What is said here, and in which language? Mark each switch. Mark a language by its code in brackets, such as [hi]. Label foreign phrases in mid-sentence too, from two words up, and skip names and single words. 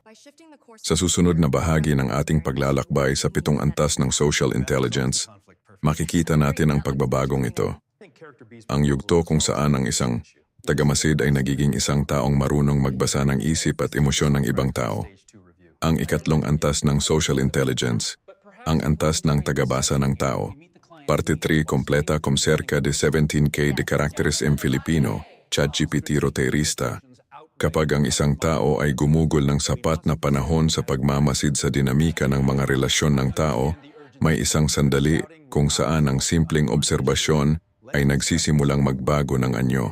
[tl] Sa susunod na bahagi ng ating paglalakbay sa 7 antas ng [en] social intelligence, [tl] makikita natin ang pagbabagong ito. Ang yugto kung saan ang isang tagamasid ay nagiging isang taong marunong magbasa ng isip at emosyon ng ibang tao. Ang ikatlong antas ng [en] social intelligence, [tl] ang antas ng tagabasa ng tao. [pt] Parte 3 completa com cerca de 17K de caracteres en Filipino, ChatGPT Roterista. [tl] Kapag ang isang tao ay gumugol ng sapat na panahon sa pagmamasid sa dinamika ng mga relasyon ng tao, may isang sandali kung saan ang simpleng obserbasyon ay nagsisimulang magbago ng anyo.